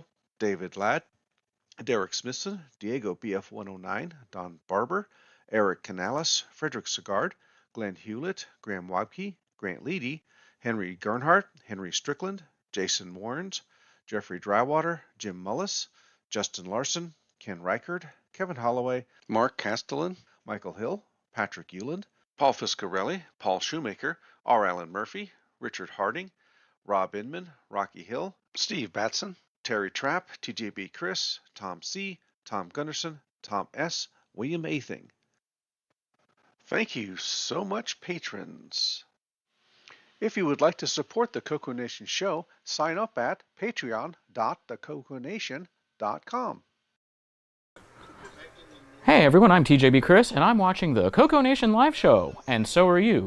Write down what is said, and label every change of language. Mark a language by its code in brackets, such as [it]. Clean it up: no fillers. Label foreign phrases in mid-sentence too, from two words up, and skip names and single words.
[en] David Ladd, Derek Smithson, Diego BF109, Don Barber, Eric Canales, Frederick Segard, Glen Hewlett, Graham Wabke, Grant Leedy, Henry Gernhardt, Henry Strickland, Jason Warrens, Jeffrey Drywater, Jim Mullis, Justin Larson, Ken Reichard, Kevin Holloway, Mark Castellan, Michael Hill, Patrick Euland, Paul Fiscarelli, Paul Shoemaker, R. Allen Murphy, Richard Harding, Rob Inman, Rocky Hill, Steve Batson, Terry Trapp, TJB Chris, Tom C., Tom Gunderson, Tom S., William Athing. Thank you so much, patrons. If you would like to support the CoCoNation show, sign up at patreon.thecoconation.com. Hey everyone, I'm TJB Chris, and I'm watching the CoCoNation live show, and so are you.